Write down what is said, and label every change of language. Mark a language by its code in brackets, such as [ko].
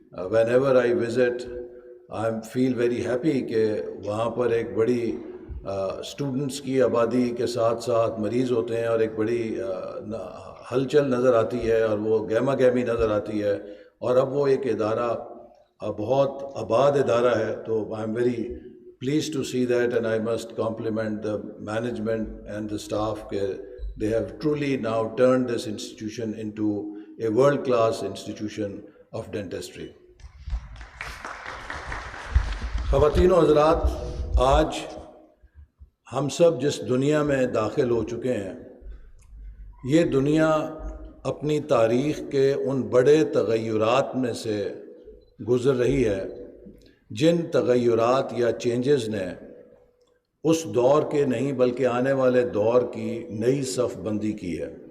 [en] whenever I visit I feel very happy [ur] کہ وہاں پر ایک بڑی اسٹوڈنٹس کی آبادی کے ساتھ ساتھ مریض ہوتے ہیں اور ایک بڑی ہلچل نظر آتی ہے اور وہ گہما گہمی نظر آتی ہے، اور اب وہ ایک ادارہ بہت آباد ادارہ ہے. [en] تو I am very pleased to see that, and I must compliment the management and the staff. They have truly now turned this institution into a world-class institution of dentistry. [ur] خواتین و حضرات، آج ہم سب جس دنیا میں داخل ہو چکے ہیں، یہ دنیا اپنی تاریخ کے ان بڑے تغیرات میں سے گزر رہی ہے جن تغیرات یا چینجز نے اس دور کے نہیں بلکہ آنے والے دور کی نئی صف بندی کی ہے.